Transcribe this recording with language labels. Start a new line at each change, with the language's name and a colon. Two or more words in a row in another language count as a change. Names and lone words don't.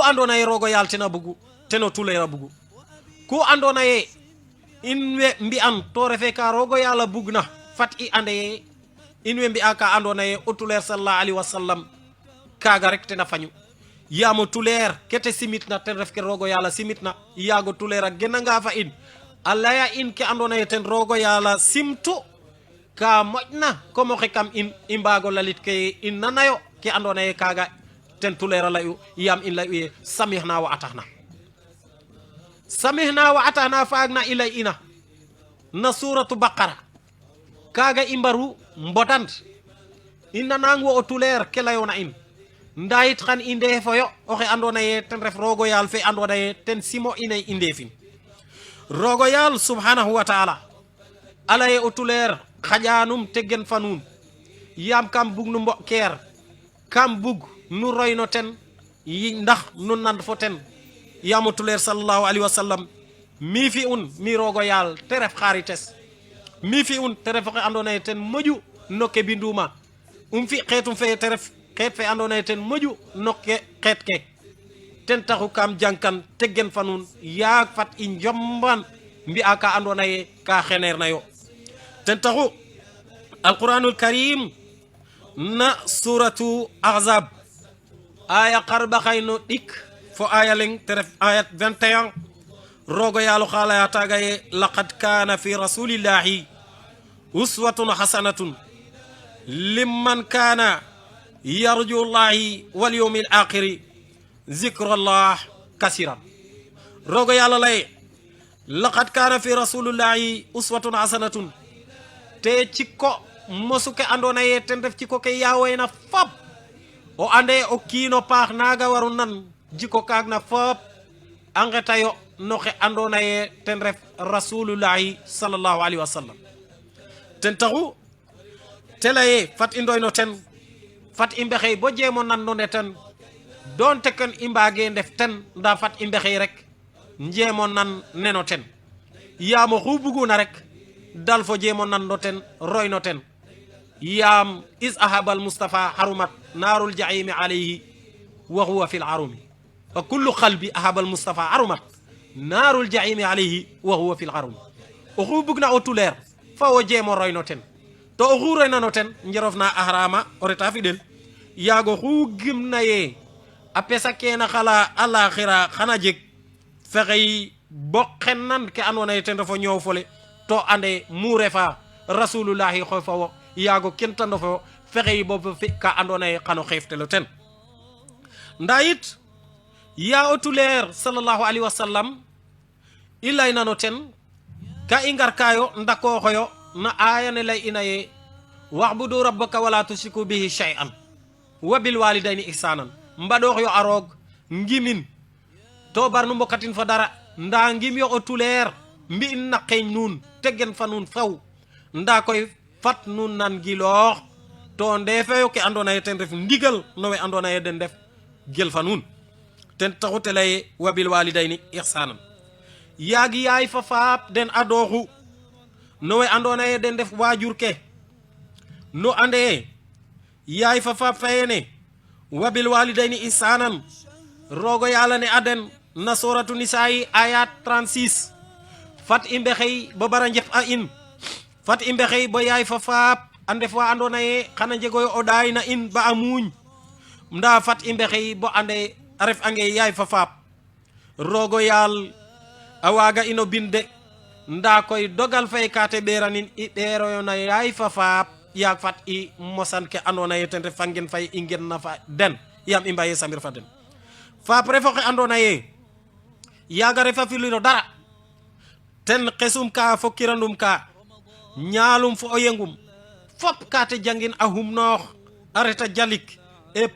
Serer: andona ye rogo yal tena bugu teno tuleera bugu ku andona ye inwe mbi an to refe ka rogo yala bugna fat i ande ye inwe mbi aka andona ye o tuleer
Arabic: صلى الله عليه وسلم
Serer: kaga rek tena fañu yamo tuleer kete simitna ten ref ke rogo yala simitna yago tuleera genanga fa in alaya in ke andona ye ten rogo yala simtu ka mojna komo xe kam in imbago lalit ke in nanayo ke andona ye kaga ten tuleera layu yam in layu ye
Arabic: سمعنا و
Serer: atahna faagna ilay ina na suratu baqara kaga imbaru mbodand inna nango o tuleer ke layona in ndayit xan inde foyo oxe andona ye ten ref rogo yal fe andona ye ten simo inay indefin rogo yal subhanahu
Arabic: وتعالى
Serer: alaye o tuleer xajanum tegen fanun yam kam bug nu mboker kam bug nu royno ten yi ndax nu nand fo ten yamo tuleer
Arabic: صلى الله عليه
Serer: wasallam mi fi mi rogo yal te ref xarites mi fi te ref xe andona ten moju nokke binduma fi xetum fe te ref xet fe andona ten moju nokke xet ke ten taxu kam jankan tegen fanun yaak fat i njomban mbi aka andona ye ka xener nayo ten taxu alquranul karim na suratu ahzab aya qarba khayno dik fo aya leng te ref ayat 21 rogo yalo khala ya tagaye
Arabic: لقد كان في رسول الله أسوة حسنة لمن كان يرجو الله واليوم الآخر ذكر الله
Serer: zikrullah kasiran rogo yàlla lay
Arabic: لقد كان في رسول الله أسوة حسنة
Serer: te cikko mosuke andona ye ten ref cikko ke yawoyna fop o ande o kiino paax naga waru nan jikko kaag na fop a ngetayo noxe andona ye ten ref
Arabic: رسول الله صلى الله عليه وسلم
Serer: ten taxu te leye fat i ndoyno ten fat i mbexey bo jeemo nanno ne ten donte ken i mbage ndef ten nda fat i mbexey rek njeemo nan neno ten yaam oxu buguna rek dal fo jeemo nanno ten royno ten yaam is
Arabic: أحب المصطفى حرمت نار الجحيم عليه وهو في الأرم وكل قلب أحب المصطفى حرمت نار الجحيم عليه وهو في الأرم
Serer: oxu bugna o tuleer fa o jeemo royno ten to oxu roynano ten njerof na ahrama o reta fidel yaago xu gimna ye a pesa kena xala alaxira xana jeg fexey bo xennan ke andona ye ten refo ñoow fole to ande mu refa rasulullahi xoy fa wo yaago kentando fo fexey bo fi ka andona ye xano xeeftelo ten nda yit ya o tuleer
Arabic: صلى الله عليه وسلم
Serer: i laynano ten ka i ngar kayo ndakooxoyo na ayane lay ina ye
Arabic: واعبد ربك ولا تشرك به شيئا وبالوالدين إحسانا
Serer: mbaɗox yo a roog ngimin to bar nu mbokatin fa dara nda ngim yo o tuleer mbi'in na qeeñ nuun tegen fa nuun faw nda koy fat nuun nan giloox to ndefeyo ke andona ye ten ref ndigal no we andona ye den def gel fa nuun ten taxu te leye
Arabic: وبالوالدين إحسانا
Serer: yaagi yaay fa faap den adoxu no we andona ye den def waajur ke no ande yaay fa faap fayene
Arabic: وبالوالدين إحسانا
Serer: rogo yàlla ne aden na suratu nisa'i ayat 36 fat i mbexey bo bara njef a in fat i mbexey bo yaay fa faap a ndef wa andona ye xana njegoyo o ɗaay na in ba a muuñ nda fat i mbexey bo ande a ref ange yaay fa faap rogo yaal a waaga ino binde nda koy dogal fay kate ɓeranin i ɓeeroyo na yaay fa faap yaag fat i mosan ke andona ye ten ref fa ngen fay i ngen na fa den yaam i mbaye samir fa den faap refo xe andona ye yaaga refa filiro dara ten xesum ka fo kirandum ka ñaalum fo o yengum fop kate jangin a humnoox a reta jalik e